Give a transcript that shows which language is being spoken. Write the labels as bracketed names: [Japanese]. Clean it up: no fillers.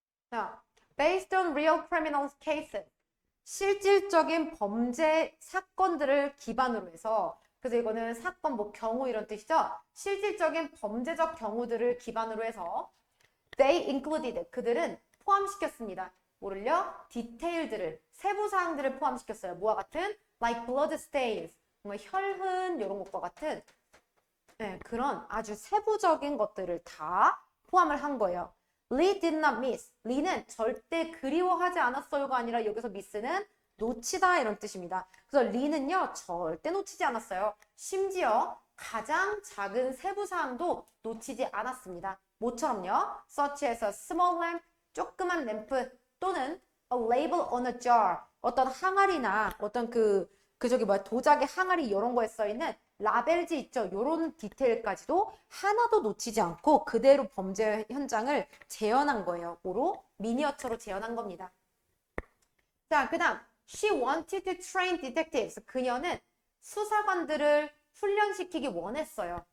[English] 자, based on real criminal cases. [Korean] 실질적인 범죄 사건들을 기반으로 해서 그래서 이거는 사건 뭐 경우 이런 뜻이죠. 실질적인 범죄적 경우들을 기반으로 해서 [English] they included [Korean] 그들은 포함시켰습니다. 뭐를요? 디테일들을 세부 사항들을 포함시켰어요. 뭐와 같은 [English] like blood stains [Korean] 뭔가 혈흔 이런 것과 같은 네, 그런 아주 세부적인 것들을 다 포함을 한 거예요. [English] Lee did not miss. [Korean] Lee는 절대 그리워하지 않았어요가 아니라 여기서 miss는 놓치다 이런 뜻입니다. 그래서 Lee는요 절대 놓치지 않았어요. 심지어 가장 작은 세부 사항도 놓치지 않았습니다. 뭐처럼요? [English] Such as a small lamp, [Korean] 조그만 램프 또는 [English] a label on a jar, [Korean] 어떤 항아리나 어떤 저기 뭐야 도자기 항아리 이런 거에 써 있는 라벨지 있죠. 요런 디테일까지도 하나도 놓치지 않고 그대로 범죄 현장을 재현한 거예요. 뭐로? 미니어처로 재현한 겁니다. 자, 그 다음 [English] She wanted to train detectives. [Korean] 그녀는 수사관들을 훈련시키기 원했어요.